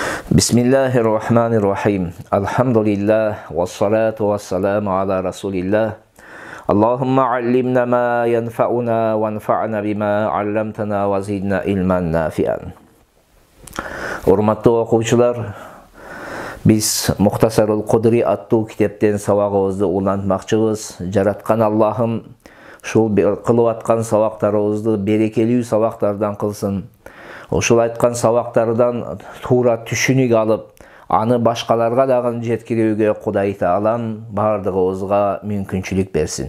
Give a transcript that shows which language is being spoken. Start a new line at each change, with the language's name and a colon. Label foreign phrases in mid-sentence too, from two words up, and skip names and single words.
Arabic: بسم الله الرحمن الرحيم. الحمد لله والصلاة والسلام على رسول الله. اللهم علمنا ما ينفعنا وانفعنا بما علمتنا وزدنا علما نافعا.
Kyrgyz: Урматтуу окуучулар, биз Мухтасарул Кудри аттуу китептен сабагыбызды улантмакчыбыз. Жараткан Аллахым ушул кылып аткан сабактарыбызды берекелүү сабактардан кылсын. Ушул айткан сабактардан туура түшүнүк алып, аны башкаларга дагы жеткирүүгө Кудай Таалам бардыгыбызга мүмкүнчүлүк берсин.